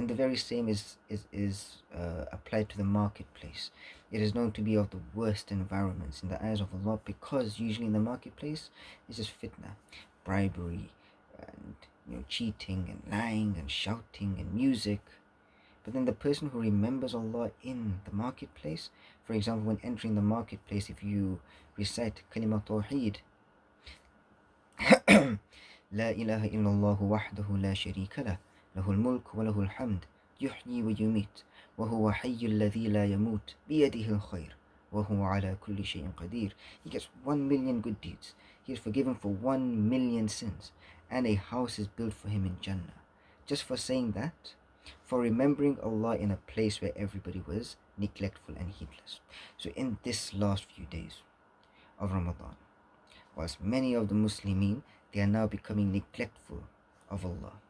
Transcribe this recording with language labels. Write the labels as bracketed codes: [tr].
[en] And the very same is applied to the marketplace. It is known to be of the worst environments in the eyes of Allah, because usually in the marketplace it's just fitna, bribery, and cheating and lying and shouting and music. But then the person who remembers Allah in the marketplace, for example, when entering the marketplace, if you recite Kalimat Tawheed, [ar] لا إله إلا الله وحده لا شريك له له الملك وله الحمد يحيي ويميت وهو حي الذي لا يموت بيده الخير وهو على كل شيء قدير. [en] He gets 1 million good deeds. He is forgiven for 1 million sins, and a house is built for him in Jannah. Just for saying that, for remembering Allah in a place where everybody was neglectful and heedless. So in this last few days of Ramadan, whilst many of the Muslimin, they are now becoming neglectful of Allah.